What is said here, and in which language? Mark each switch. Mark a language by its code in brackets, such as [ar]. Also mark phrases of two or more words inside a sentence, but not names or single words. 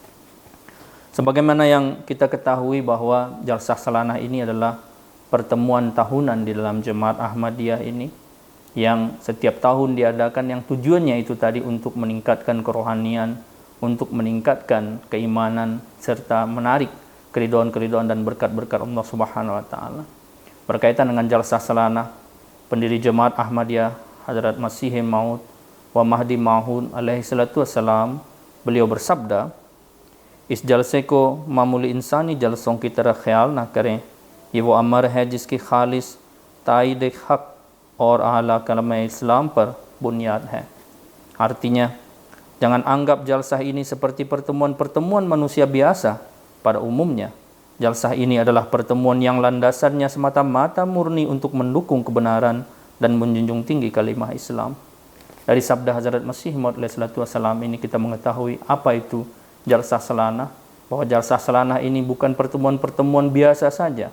[id] Sebagaimana yang kita ketahui bahwa jalsah salanah ini adalah pertemuan tahunan di dalam Jemaat Ahmadiyah ini, yang setiap tahun diadakan, yang tujuannya itu tadi untuk meningkatkan kerohanian, untuk meningkatkan keimanan, serta menarik keridhaan-keridhaan dan berkat-berkat Allah [ar] سبحانه وتعالى. [id] Berkaitan dengan jalsah salanah, pendiri Jemaat Ahmadiyah Hazrat Masih Maud wa Mahdi Maud [ar] عليه الصلاة والسلام, [id] beliau bersabda, [ur] اس جلسے کو معمولی انسانی جلسوں کی طرح خیال نہ کریں، یہ وہ امر ہے جس کی خالص تائید حق اور اعلا کلمہ اسلام پر بنیاد ہے. [id] Artinya, jangan anggap jalsah ini seperti pertemuan-pertemuan manusia biasa pada umumnya. Jalsah ini adalah pertemuan yang landasannya semata-mata murni untuk mendukung kebenaran dan menjunjung tinggi kalimah Islam. Dari sabda Hazrat Masih Maud alaihissalam ini kita mengetahui apa itu jalsah salanah, bahwa jalsah salanah ini bukan pertemuan-pertemuan biasa saja.